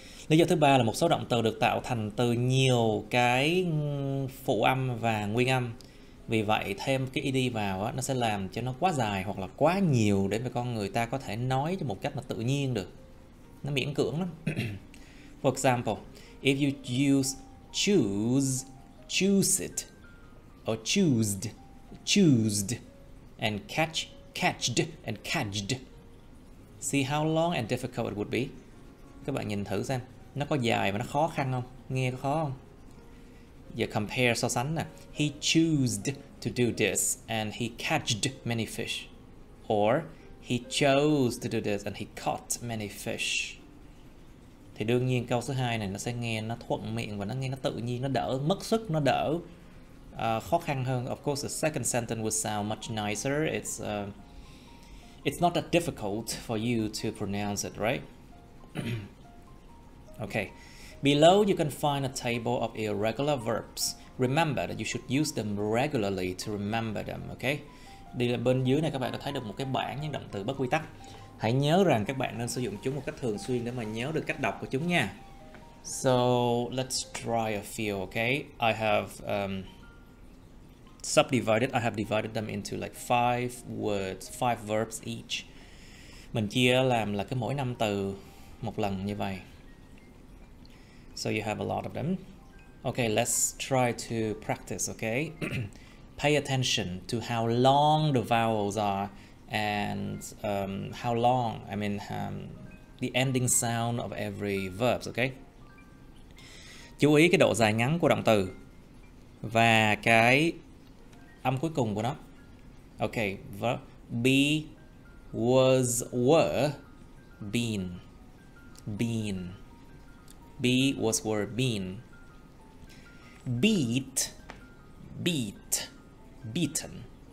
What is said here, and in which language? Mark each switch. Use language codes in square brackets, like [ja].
[vi] Lý do thứ ba là một số động từ được tạo thành từ nhiều cái phụ âm và nguyên âm. Vì vậy thêm cái ed vào á, nó sẽ làm cho nó quá dài hoặc là quá nhiều để mà con người ta có thể nói cho một cách là tự nhiên được. Nó miễn cưỡng lắm. [en] For example, if you use choose, choose it, or choosed, and catched, and catched. See how long and difficult it would be. [vi] Các bạn nhìn thử xem, nó có dài và nó khó khăn không? Nghe có khó không? Giờ compare, so sánh nè. [en] He chose to do this and he catched many fish. Or he chose to do this and he caught many fish. [vi] Thì đương nhiên câu số 2 này nó sẽ nghe nó thuận miệng và nó nghe nó tự nhiên, nó đỡ mất sức, nó đỡ khó khăn hơn. [en] Of course, the second sentence would sound much nicer. It's not that difficult for you to pronounce it, right? Okay. Below you can find a table of irregular verbs. Remember that you should use them regularly to remember them, okay? [vi] Đi là bên dưới này các bạn đã thấy được một cái bảng những động từ bất quy tắc. Hãy nhớ rằng các bạn nên sử dụng chúng một cách thường xuyên để mà nhớ được cách đọc của chúng nha. [en] So let's try a few, okay? I have subdivided. I have divided them into like 5 words, 5 verbs each. [vi] Mình chia làm là cái mỗi 5 từ một lần như vậy. [en] So you have a lot of them. Okay, let's try to practice, okay? Pay attention to how long the vowels are and how long, the ending sound of every verb, okay? [vi] Chú ý cái độ dài ngắn của động từ và cái âm cuối cùng của nó. [en] Okay, verb be, was, were, been, been. Be, was, were, been. Beat, beat, beaten.